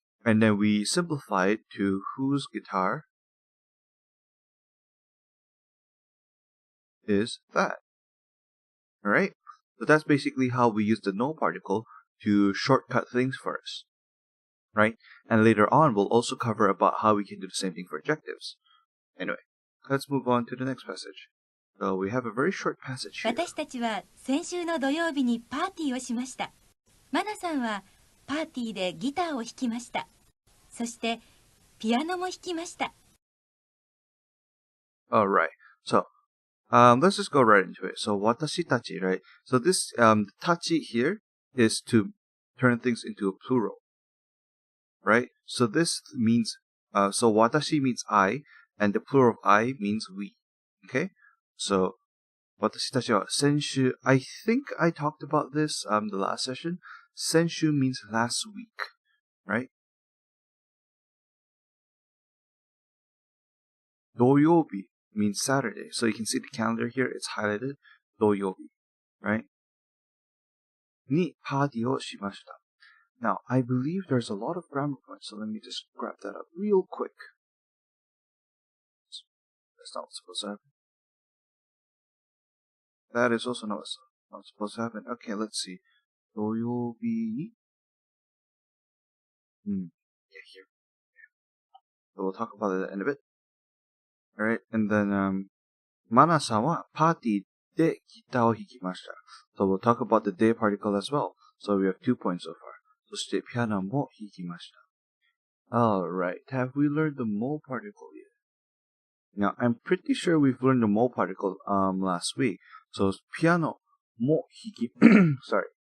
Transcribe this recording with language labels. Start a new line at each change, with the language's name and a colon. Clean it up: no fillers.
English: And then we simplify it to whose guitar is that, alright? So that's basically how we use the no particle to shortcut things for us, right? And later on, we'll also cover about how we can do the same thing for adjectives. Anyway, let's move on to the next passage. So we have a very short passage here.
Japanese: 私たちは先週の土曜日にパーティーをしました。マナさんはパーティーでギターを弾きました。そしてピアノも弾きました。
English: Alright, so let's just go right into it. So 私たち, right? So this tachi here is to turn things into a plural, right? So this means so watashi means I, and the plural of I means we. Okay? So 私たちは先週, I think I talked about this the last session. 先週 means last week, right? 土曜日 means Saturday. So you can see the calendar here, it's highlighted 土曜日, right?
Japanese: にパーティーをしました.
English: Now, I believe there's a lot of grammar points, so let me just grab that up real quick. That's not what's supposed to happen. That is also not what's supposed to happen. Okay, let's see. 土曜日に Yeah, here. So we'll talk about it at the end of it.
Japanese: Alright, and then, マナさんはパーティーでギターを弾きました.
English: So we'll talk about the day particle as well. So we have 2 points so far.
Japanese: そしてピアノも弾きました.
English: Alright, have we learned the mole particle yet? Now, I'm pretty sure we've learned the mole particle last week. So, piano, mo, hiki. Sorry.